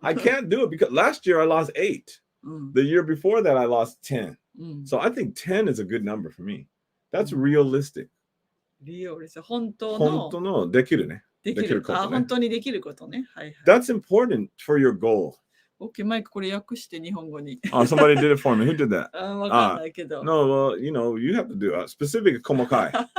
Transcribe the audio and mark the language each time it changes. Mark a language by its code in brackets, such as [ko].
[en] I can't do it because last year I lost 8. The year before that I lost 10. So I think 10 is a good number for me. That's realistic. [ja] 本当のできるね。できることね。本当にできることね。はいはい。 [en] That's important for your goal. [ja] Okay, マイクこれ訳して日本語に。 [en] Somebody did it for me. Who did that? [ja] わかんないけど。 [en] No, well, you have to do specific 細かい。